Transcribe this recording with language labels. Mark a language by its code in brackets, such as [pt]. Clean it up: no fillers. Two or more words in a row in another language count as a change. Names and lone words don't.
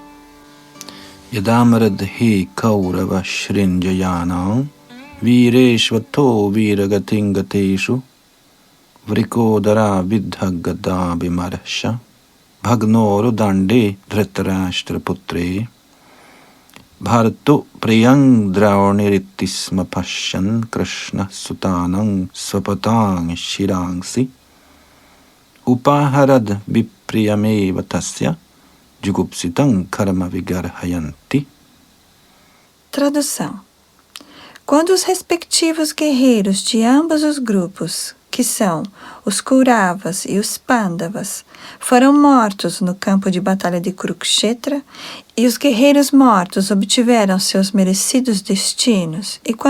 [sa] यदा मृधे कौरवसृञ्जयानां वीरेष्वथो वीरगतिं गतेषु वृकोदर विद्धगदा भिमर्श भग्नोरु दण्डे धृतराष्ट्रपुत्रे भर्तुः प्रियं द्रौणिरिति स्म पश्यन् कृष्णा सुतानां स्वपतां शिरांसि उपाहरद् विप्रियमेव तस्य जुगुप्सितं कर्म विगर्हयन्ति. [pt] Tradução. Quando os respectivos guerreiros de ambos os grupos, que são os Kauravas e os Pandavas, foram mortos no campo de batalha de Kurukshetra, e os guerreiros mortos obtiveram seus merecidos destinos, e quando